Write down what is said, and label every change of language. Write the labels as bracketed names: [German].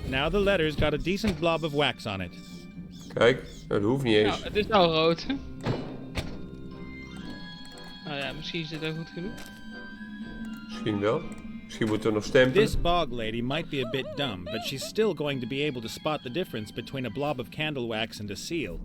[English] Now the letter's got a decent blob of wax on it. [Dutch] Kijk, dat hoeft niet eens. Nou, het is al rood. Nou ja, misschien is dit ook goed genoeg. Misschien wel. Misschien moeten we nog stempelen. [English] This bog lady might be a bit dumb, but she's still going to be able to spot the difference between a blob of candle wax and a seal.